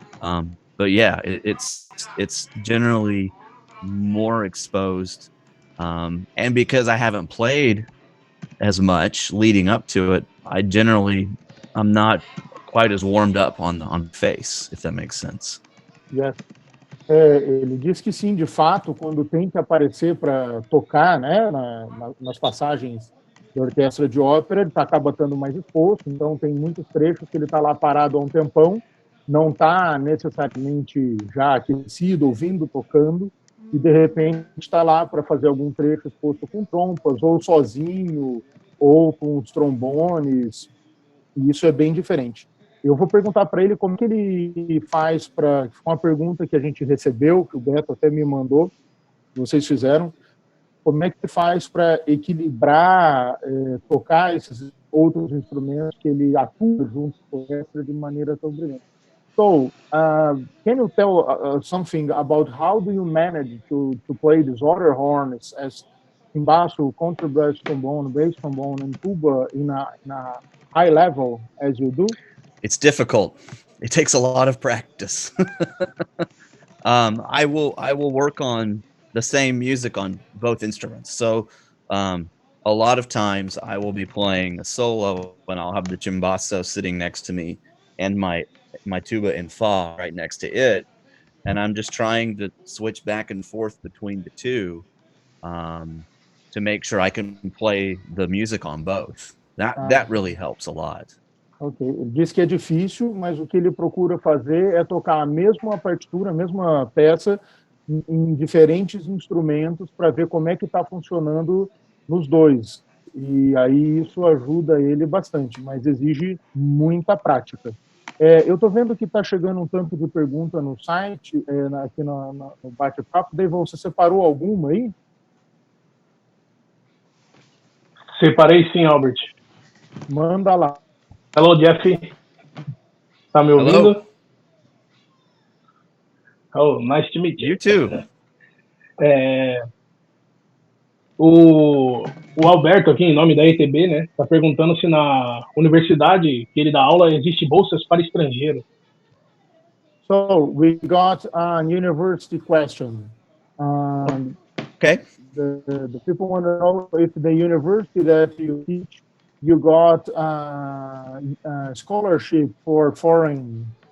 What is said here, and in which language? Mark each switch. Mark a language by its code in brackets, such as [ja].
[en] But yeah, it's generally more exposed, and because I haven't played as much leading up to it, I'm not quite as warmed up on the face, if that makes sense. Yes. [pt] Ele diz que sim, de fato, quando tem que aparecer para tocar, né, nas passagens da orquestra de ópera, ele acaba estando mais exposto, então tem muitos trechos que ele está lá parado há um tempão, não está necessariamente já aquecido, ouvindo, tocando, e de repente está lá para fazer algum trecho exposto com trompas, ou sozinho, ou com os trombones, e isso é bem diferente. Eu vou perguntar para ele como que ele faz para... Foi uma pergunta que a gente recebeu, que o Beto até me mandou, que vocês fizeram. Como é que ele faz para equilibrar, tocar esses outros instrumentos que ele atua junto com a orquestra de maneira tão brilhante? [en] So, can you tell something about how do you manage to play these other horns as timbaço, contrabass, trombone, bass trombone, and tuba in a high level as you do? It's difficult. It takes a lot of practice. I will work on the same music on both instruments. So a lot of times I will be playing a solo and I'll have the chimbasso sitting next to me and my tuba in fa right next to it, and I'm just trying to switch back and forth between the two, to make sure I can play the music on both. That really helps a lot. [pt] Ok, ele diz que é difícil, mas o que ele procura fazer é tocar a mesma partitura, a mesma peça em diferentes instrumentos para ver como é que está funcionando nos dois. E aí isso ajuda ele bastante, mas exige muita prática. Eu estou vendo que está chegando um tanto de pergunta no site, aqui no bate-papo. Daí você separou alguma aí? Separei sim, Albert. Manda lá. [en] Hello, [pt] Jeff. Tá me ouvindo? [en] Hello. Oh, nice to meet you. You too. [pt] O Alberto aqui, em nome da ETB, né, tá perguntando se na universidade que ele dá aula existe bolsas para estrangeiro. [en] So we got a university question. Okay. The people want to know if the university that you teach, you got a scholarship for foreign.